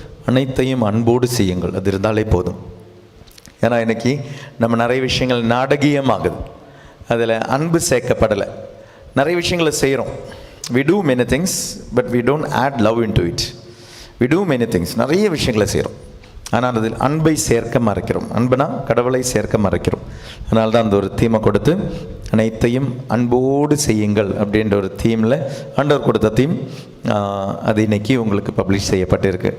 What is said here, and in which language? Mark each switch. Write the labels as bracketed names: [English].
[Tamil] அனைத்தையும் அன்போடு செய்யுங்கள், அது இருந்தாலே போதும். ஏன்னா இன்னைக்கு நம்ம நிறைய விஷயங்கள் நாடகீயமாகுது, அதில் அன்பு சேர்க்கப்படலை. நிறைய விஷயங்களை செய்கிறோம். [English] we do many things but we don't add love into it. we do many things, [Tamil] நிறைய விஷயங்களை செய்கிறோம், ஆனால் அதில் அன்பை சேர்க்க மறைக்கிறோம். அன்புனா கடவுளை சேர்க்க மறைக்கிறோம். அதனால தான் அந்த ஒரு தீமை கொடுத்து அனைத்தையும் அன்போடு செய்யுங்கள் அப்படின்ற ஒரு தீமில் ஆண்டவர் கொடுத்த தீம் அது இன்னைக்கு உங்களுக்கு பப்ளிஷ் செய்யப்பட்டிருக்கு.